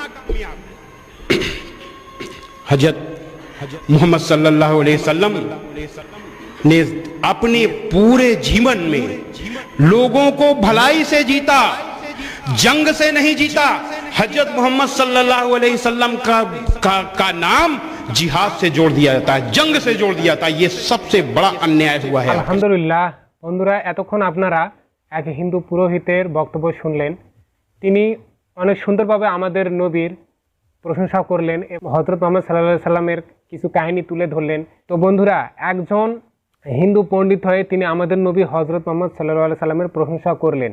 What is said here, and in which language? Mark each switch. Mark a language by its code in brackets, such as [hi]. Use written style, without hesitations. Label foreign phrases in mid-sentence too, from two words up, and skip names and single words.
[hi] हज़रत मुहम्मद [ar] صلی اللہ علیہ وسلم [hi] ने अपने पूरे जीवन में लोगों को भलाई से जीता, जंग से नहीं जीता. हज़रत मुहम्मद [ar] صلی اللہ علیہ وسلم [hi] का नाम जिहाद से जोड़ दिया जाता है, जंग से जोड़ दिया जाता है, यह सबसे बड़ा अन्याय हुआ है. [bn] الحمدللہ বন্ধুরা, এতক্ষণ আপনারা এক হিন্দু পুরোহিতের বক্তব্য শুনলেন। তিনি অনেক সুন্দরভাবে আমাদের নবীর প্রশংসা করলেন, হযরত মুহাম্মদ সাল্লাল্লাহু আলাইহি সাল্লামের কিছু কাহিনী তুলে ধরলেন। তো বন্ধুরা, একজন হিন্দু পণ্ডিত হয়ে তিনি আমাদের নবী হযরত মুহাম্মদ সাল্লাল্লাহু আলাইহি সাল্লামের প্রশংসা করলেন।